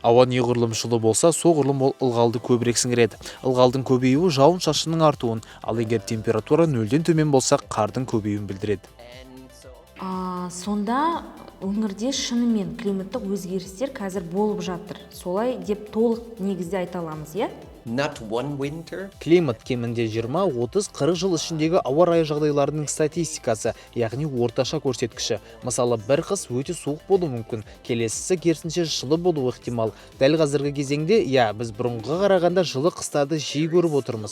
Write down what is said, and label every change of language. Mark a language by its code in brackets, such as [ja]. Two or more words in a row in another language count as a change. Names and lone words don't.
[kk] Ауа неғұрлым жылы болса, соғұрлым ол ылғалды көбірек сіңіреді. Ылғалдың көбеюі жауын-шашынның артуын, ал егер температура 0-ден төмен болса, қардың көбеюін білдіреді. Сонда өңірде шынымен климаттық өзгерістер қазір болып жатыр. Солай деп толық негізде айта аламыз, иә? [en] Not one winter. [kk] Климат кемінде 20, 30, 40 жыл ішіндегі ауа райы жағдайларының статистикасы, яғни орташа көрсеткіші. Мысалы, бір қыс өте суық болуы мүмкін, келесісі керісінше жылы болуы ықтимал. Дәл қазіргі кезеңде, біз бұрынғыға қарағанда жылы қыстарды жиі көріп отырмыз.